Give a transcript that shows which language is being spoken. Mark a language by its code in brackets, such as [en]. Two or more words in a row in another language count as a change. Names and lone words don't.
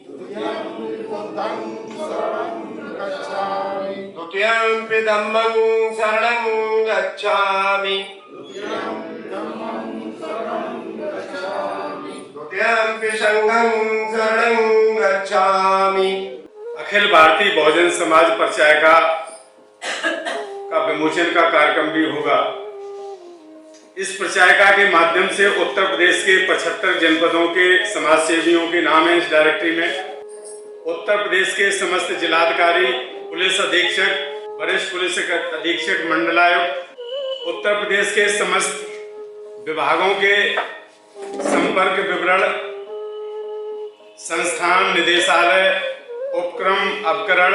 [pi] द्वितीयंपि धम्मं शरणं गच्छामि। द्वितीयंपि संघं शरणं गच्छामि। [hi] अखिल भारतीय बहुजन समाज परिचायिका का विमोचन का कार्यक्रम भी होगा। इस परिचायिका के माध्यम से उत्तर प्रदेश के 75 जनपदों के समाज सेवियों के नाम है इस डायरेक्टरी में। उत्तर प्रदेश के समस्त जिलाधिकारी, पुलिस अधीक्षक, वरिष्ठ पुलिस अधीक्षक, मंडलायुक्त, उत्तर प्रदेश के समस्त विभागों के संपर्क विवरण, संस्थान, निदेशालय, उपक्रम, अपकरण।